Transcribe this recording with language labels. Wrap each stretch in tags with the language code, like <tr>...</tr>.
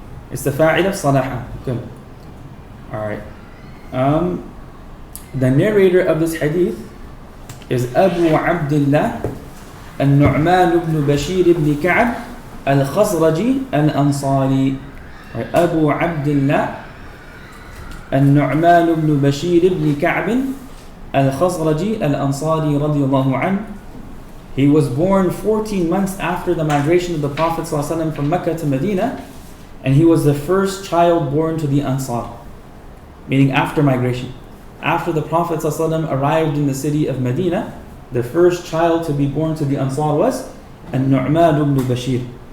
<en>It's the fa'il of صلح. Good. Alright. The narrator of this hadith is Abu Abdullah النعمان بن بشير بن كعب الخزرجي الأنصاري.</en> <ar>أبو عبد الله النعمان بن بشير بن كعب الخزرجي الأنصاري رضي الله عنه.</ar> <en>He was born 14 months after the migration of the Prophet ﷺ from Mecca to Medina, and he was the first child born to the Ansar, meaning after migration. After the Prophet ﷺ arrived in the city of Medina, the first child to be born to the Ansar was An-Nu'man ibn Bashir.</en>